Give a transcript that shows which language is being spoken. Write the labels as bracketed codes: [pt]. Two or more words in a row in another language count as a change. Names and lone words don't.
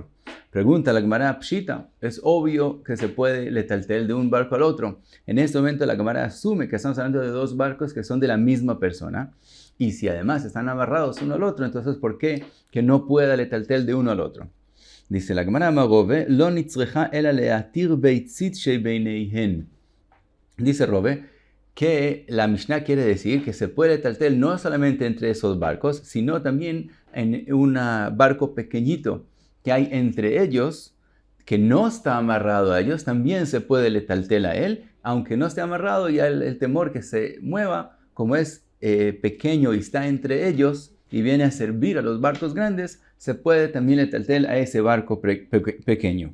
[es] Pregunta la Gemara Pshita, es obvio que se puede letaltel de un barco al otro. En este momento la Gemara asume que estamos hablando de dos barcos que son de la misma persona. Y si además están amarrados uno al otro, entonces ¿por qué que no pueda letaltel de uno al otro? Dice la Gemara [arc] אמר רבה לא נצרכא אלא להתיר ביצית שבינייהו. [es] Dice Rove que la Mishnah quiere decir que se puede letaltel no solamente entre esos barcos, sino también en un barco pequeñito que hay entre ellos, que no está amarrado a ellos, también se puede letaltel a él, aunque no esté amarrado, ya el temor que se mueva, como es pequeño y está entre ellos y viene a servir a los barcos grandes, se puede también letaltel a ese barco pequeño.